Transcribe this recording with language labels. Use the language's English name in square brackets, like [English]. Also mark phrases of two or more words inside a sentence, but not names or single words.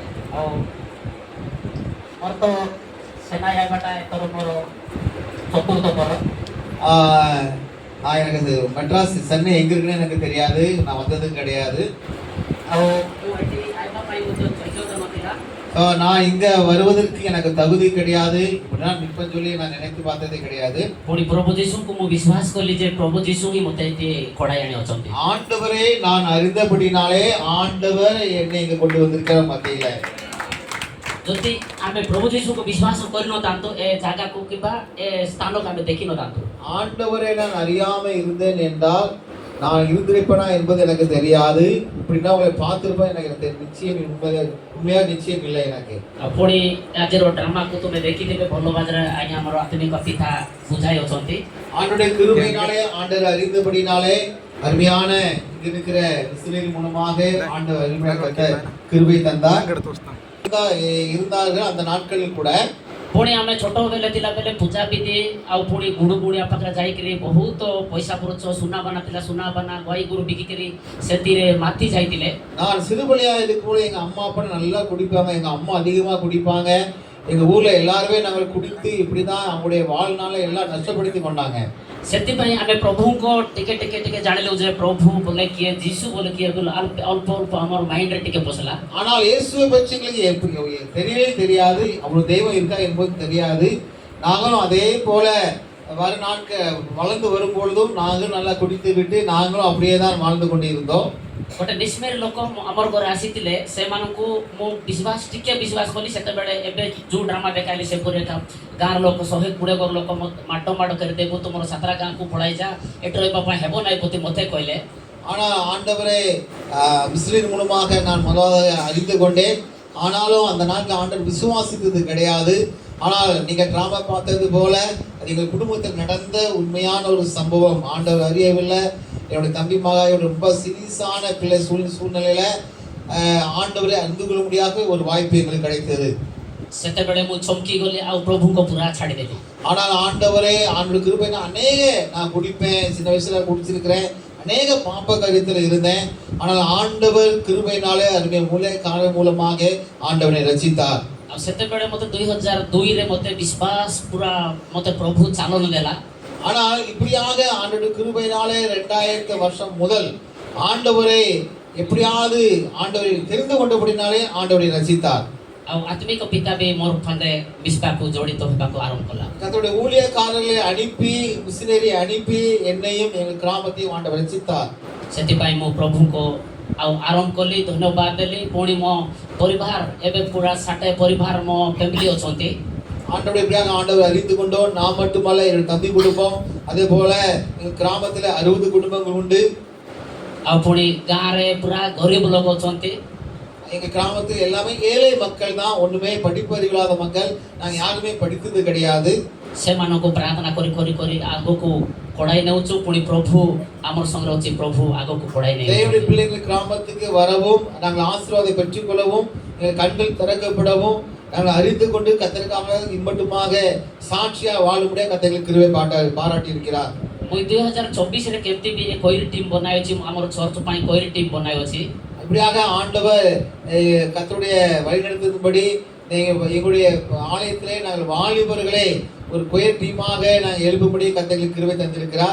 [Odia] ଆଉ ମୋର ତ ସେନା ହେବାଟା ଏଥର ମୋର ଚତୁର୍ଥ ଥର। [Tamil] எனக்கு மெட்ராஸ் சென்னை எங்க இருக்குன்னு எனக்கு தெரியாது, நான் வந்ததும் கிடையாது. [Odia] ଆଉ ମୁଁ ଏଠି ଆଇବା ପାଇଁ ମଧ୍ୟ ଯୋଗ୍ୟତା ନଥିଲା। [Tamil] நான் இங்க வருவதற்கு எனக்கு தகுதி கிடையாது, இப்படிதான் நிற்பேன்னு சொல்லி நான் நினைத்து பார்த்ததே கிடையாது. [Odia] ପୁଣି ପ୍ରଭୁ ଯୀଶୁଙ୍କୁ ମୁଁ ବିଶ୍ୱାସ କଲି ଯେ ପ୍ରଭୁ ଯୀଶୁ ହିଁ ମୋତେ ଏଠି କଢ଼ାଇ ଆଣି ଅଛନ୍ତି। [Tamil] ஆண்டவரை நான் அறிந்தபடினாலே ஆண்டவர் என்னை இங்க கொண்டு வந்திருக்கிற மத்தியில। [Odia] ଯଦି ଆମେ ପ୍ରଭୁ ଯୀଶୁଙ୍କୁ ବିଶ୍ୱାସ କରିନଥାନ୍ତୁ ଏ ଜାଗାକୁ କିମ୍ବା ଏ ସ୍ଥାନକୁ ଆମେ ଦେଖିନଥାନ୍ତୁ। [Tamil] ஆண்டவரை நான் அறியாம இருந்தேன் என்றால் நான் இருந்திருப்பேனா என்பது எனக்கு தெரியாது, இப்படின்னா உங்களை பார்த்திருப்பேன் எனக்கு நிச்சயம் உண்மையா நிச்சயம் இல்லை எனக்கு। [Odia] ପୁଣି ଆଜିର ଡ୍ରାମାକୁ ତୁମେ ଦେଖିଥିବେ ଭଲ ଭାବରେ ଆଜ୍ଞା ଆମର ଆତ୍ମିକ ପିତା ବୁଝାଇ ଅଛନ୍ତି। [Tamil] ஆண்டுடைய கிருபையினாலே ஆண்டவர் அறிந்தபடினாலே அருமையான இங்க இருக்கிற மிஷனரி மூலமாக ஆண்டவர் அருமையான கிருபை தந்தார் இருந்தார்கள் அந்த நாட்களில் கூட। [Odia] ପୁଣି ଆମେ ଛୋଟ ବେଲେ ଥିଲା ବେଲେ ପୂଜା ବିଧି ଆଉ ପୁଣି ଗୁଡୁ ଗୁଡିଆ ପାଖରେ ଯାଇକିରି ବହୁତ ପଇସା ଖର୍ଚ୍ଚ ସୁନାବାନା ଥିଲା, ସୁନାବାନା ଗାଈ ଗୋରୁ ବିକିକିରି ସେଥିରେ ମାତି ଯାଇଥିଲେ। [Tamil] நான் சிறுபிள்ளையா இருக்கும்போது எங்க அம்மா அப்பா நல்லா குடிப்பாங்க, எங்க அம்மா அதிகமா குடிப்பாங்க, எங்க ஊர்ல எல்லாருமே நாங்கள் குடித்து இப்படிதான் அவங்களுடைய வாழ்நாளை எல்லாம் நஷ்டப்படுத்தி கொண்டாங்க। [Odia] ସେଥିପାଇଁ ଆମେ ପ୍ରଭୁଙ୍କ ଟିକେ ଟିକେ ଟିକେ ଜାଣିଲୁ ଯେ ପ୍ରଭୁ ବୋଲେ କିଏ, ଯୀଶୁ ବୋଲେ କିଏ, ଅଳ୍ପ ଅଳ୍ପ ଆମର ମାଇଣ୍ଡରେ ଟିକେ ପଶିଲା। [Tamil] ஆனால் இயேசுவை பற்றி எங்களுக்கு தெரியவே தெரியாது, அவ்வளவு தெய்வம் இருக்கா என்பது தெரியாது। நாங்களும் அதே போல வளர்ந்து வரும் பொழுதும் நாங்களும் நல்லா குடித்து விட்டு நாங்களும் அப்படியே தான் வாழ்ந்து கொண்டிருந்தோம்। [Odia] ଗୋଟେ ନିଷ୍ମେର ଲୋକ ଆମର ଘରେ ଆସିଥିଲେ, ସେମାନଙ୍କୁ ମୁଁ ଟିକେ ବିଶ୍ୱାସ କଲି। ସେତେବେଳେ ଏବେ ଯୋଉ ଡ୍ରାମା ଦେଖାଇଲି ସେପରି ଗାଁର ଲୋକ 120 ଘର ଲୋକ ମାଡ଼ କରିଦେବୁ, ତୁମର ସାତରା ଗାଁକୁ ପଳାଇ ଯା, ଏଠି ରହିବା ପାଇଁ ହେବ ନାହିଁ ବୋଲି ମୋତେ କହିଲେ। [Tamil] ஆனால் ஆண்டவரை மிஸ்லின் மூலமாக நான் முதலாக அறிந்து கொண்டேன், ஆனாலும் அந்த நாட்டில் ஆண்டவர் விசுவாசித்தது கிடையாது। ஆனால் நீங்க டிராமா பார்த்தது போல எங்கள் குடும்பத்தில் நடந்த உண்மையான ஒரு சம்பவம் ஆண்டவர் அறியவில்லை। என்னுடைய தம்பி மகா ரொம்ப சீரியஸான பிள்ளை சூழ்நிலையில ஆண்டவரை அறிந்து கொள்ள முடியாத ஒரு வாய்ப்பு எங்களுக்கு கிடைத்தது। [Odia] ସେତେବେଳେ ମୁଁ ଚମକି ଗଲି ଆଉ ପ୍ରଭୁଙ୍କ ପୁରା ଛାଡ଼ିଦେଲି। [Tamil] ஆனால் ஆண்டவரே ஆண்டவர் கிருபை நான் குடிப்பேன், சின்ன வயசுல குடிச்சிருக்கிறேன், அநேக பாப்ப காரியத்தில் இருந்தேன், ஆனால் ஆண்டவர் கிருபையினாலே அருமைய காரணம் மூலமாக ஆண்டவனை ரட்சித்தார்। [Odia] ଆଉ ସେତେବେଳେ ମୋତେ 2002ରେ ମୋତେ ବିଶ୍ୱାସ ପୁରା ମୋତେ ପ୍ରଭୁ ଚାଲନ ଦେଲା। [Tamil] ஆனால் இப்படியாக ஆண்டவர் கிருபையினாலே 2000 வருஷம் முதல் ஆண்டவரை எப்படியாவது ஆண்டவரை தெரிந்து கொண்டபடினாலே ஆண்டவரை ரட்சித்தார்। [Odia] ଆଉ ଆତ୍ମିକ ପିତା ବି ମୋର ସାଙ୍ଗରେ ମିଶିବାକୁ ଜଡ଼ିତ ହେବାକୁ ଆରମ୍ଭ କଲା। [Tamil] கர்த்தருடைய ஊழியக்காரர்களை அனுப்பி, மிஷனரி அனுப்பி என்னையும் எங்கள் கிராமத்தையும் ஆண்டவர் ரட்சித்தார்। [Odia] ସେଥିପାଇଁ ମୁଁ ପ୍ରଭୁଙ୍କୁ ଆଉ ଆରମ୍ଭ କଲି, ଧନ୍ୟବାଦ ଦେଲି। ପୁଣି ମୋ ପରିବାର ଏବେ ପୁରା 60 ପରିବାର ମୋ ଫ୍ୟାମିଲି ଅଛନ୍ତି। [Tamil] ஆண்டவருடைய பிள்ளையாக ஆண்டவர் அறிந்து கொண்டோம்। நான் மட்டுமல்ல, என்னுடைய தம்பி குடும்பம், அதே போல எங்கள் கிராமத்தில் 60 குடும்பங்கள் உண்டு। [Odia] ଆଉ ପୁଣି ଗାଁରେ ପୁରା ଗରିବ ଲୋକ ଅଛନ୍ତି। [Tamil] எங்க கிராமத்தில் எல்லாமே ஏழை மக்கள் தான், ஒண்ணுமே படிப்பறிவில்லாத மக்கள், நாங்க யாருமே படித்தது கிடையாது। [Odia] ସେମାନଙ୍କୁ ପ୍ରାର୍ଥନା କରି କରି କରି ଆଗକୁ ପଢ଼ାଇ ନେଉଛୁ। ପୁଣି ପ୍ରଭୁ ଆମର ସଙ୍ଗରେ ଅଛି, ପ୍ରଭୁ ଆଗକୁ ପଢ଼ାଇ ନେଇ [Tamil] தேவனுடைய பிள்ளைகள் கிராமத்துக்கு வரவும், நாங்கள் ஆசீர்வாதத்தை பெற்றுக்கொள்ளவும், எங்கள் கண்கள் திறக்கப்படவும், நாங்கள் அறிந்து கொண்டு கர்த்தருக்காக இம்மட்டுமாக சாட்சியா வாழும்படியாக கர்த்தர் கிருபை பாராட்டி இருக்கிறார்। [Odia] ମୁଁ 2024ରେ କେମିତି ବି [English] choir team [Odia] ବନାଇଛି, ଆମର ଚର୍ଚ୍ଚ ପାଇଁ [English] choir team [Odia] ବନାଇଛି। [Tamil] இப்படியாக ஆண்டவர் கர்த்தருடைய வழிநடத்தின்படி எங்களுடைய ஆலயத்திலே நாங்கள் வாலிபர்களை ஒரு [English] choir teamஆக [Tamil] நாங்கள் எழுப்பும்படி கர்த்தர் கிருபை தந்திருக்கிறார்।